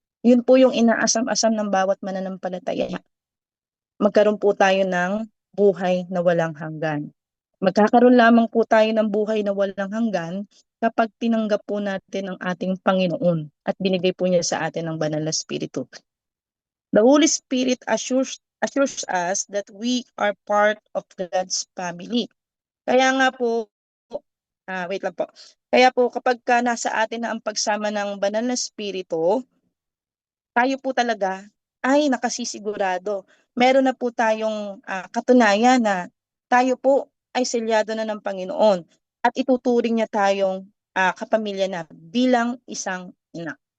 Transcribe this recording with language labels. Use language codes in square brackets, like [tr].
[tl] Yun po yung inaasam-asam ng bawat mananampalataya. Magkaroon po tayo ng buhay na walang hanggan. Magkakaroon lamang po tayo ng buhay na walang hanggan kapag tinanggap po natin ang ating Panginoon at binigay po niya sa atin ang banal na Espiritu. [en] The Holy Spirit assures us that we are part of God's family. [tl] Kaya nga po, wait lang po. Kaya po kapag ka nasa atin na ang pagsama ng banal na Espiritu, tayo po talaga ay nakasisigurado. Meron na po tayong katunayan na tayo po ay selyado na ng Panginoon at ituturing niya tayong kapamilya na bilang isang anak.